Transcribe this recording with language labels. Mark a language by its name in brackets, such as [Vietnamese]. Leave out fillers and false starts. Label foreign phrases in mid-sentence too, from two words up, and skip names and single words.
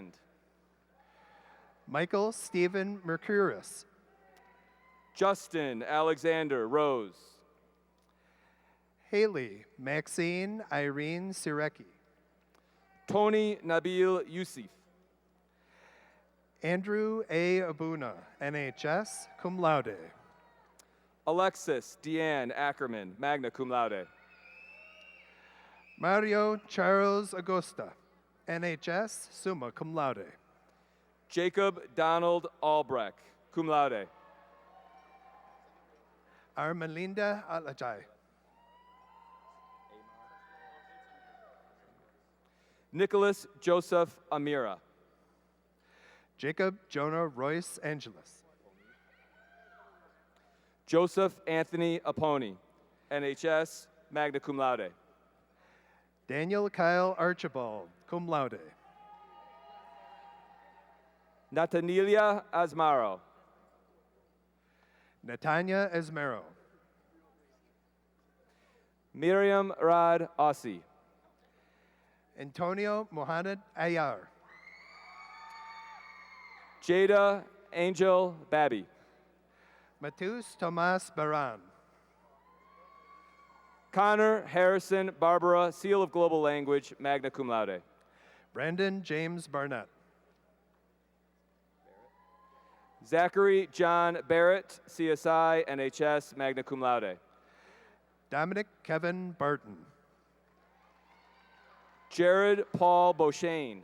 [English] Michael Stephen Mercurius. Justin Alexander Rose. Haley Maxine Irene Sirecki. Tony Nabil Yusuf. Andrew A. Abuna, NHS, [Latin] cum laude. [English] Alexis Deanne Ackerman, [Latin] magna cum laude. [English] Mario Charles Agosta, NHS, [Latin] summa cum laude. [English] Jacob Donald Albrecht, [Latin] cum laude. [English] Armelinda Alajai. Nicholas Joseph Amira. Jacob Jonah Royce Angeles. Joseph Anthony Aponi, NHS, [Latin] magna cum laude. [English] Daniel Kyle Archibald, [Latin] cum laude. [English] Natanelia Asmaro. Natanya Esmero. Miriam Rad Ossi. Antonio Mohamed Ayar. Jada Angel Babby. Matus Tomas Baran. Connor Harrison Barbara, Seal of Global Language, [Latin] magna cum laude. [English] Brandon James Barnett. Zachary John Barrett, CSI, NHS, [Latin] magna cum laude. [English] Dominic Kevin Barton. Jared Paul Beauchesne.